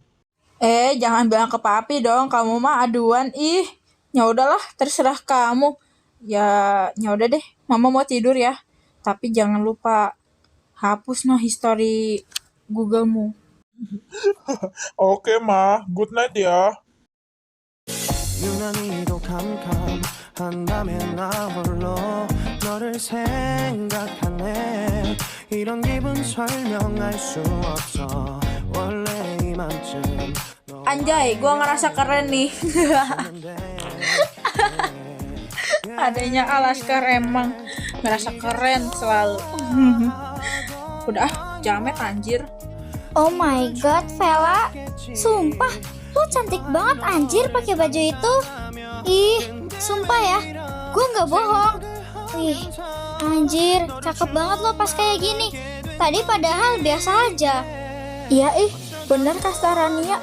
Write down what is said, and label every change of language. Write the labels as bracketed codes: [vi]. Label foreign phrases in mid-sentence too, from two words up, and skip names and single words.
[id] Jangan bilang ke papi dong, kamu mah aduan. Ih, ya udahlah, terserah kamu. Ya udah deh, Mama mau tidur ya. Tapi jangan lupa hapus [en] no history [id] Google-mu. Oke, Ma. [en] Good night [id] ya. [ko] 유난히도 캄캄한 밤에 나 홀로 너를 생각하네 이런 기분 설명할 수 없어 원래 이맘쯤 [id] Anjay, gua ngerasa keren nih. Adanya Alaskar emang ngerasa keren selalu. Udah, jamet anjir. [en] Oh my god, Vela. [id] Sumpah, lu cantik banget anjir pakai baju itu. Ih, sumpah ya. Gue nggak bohong. Ih, anjir, cakep banget lo pas kayak gini. Tadi padahal biasa aja. Iya, bener Kastarania.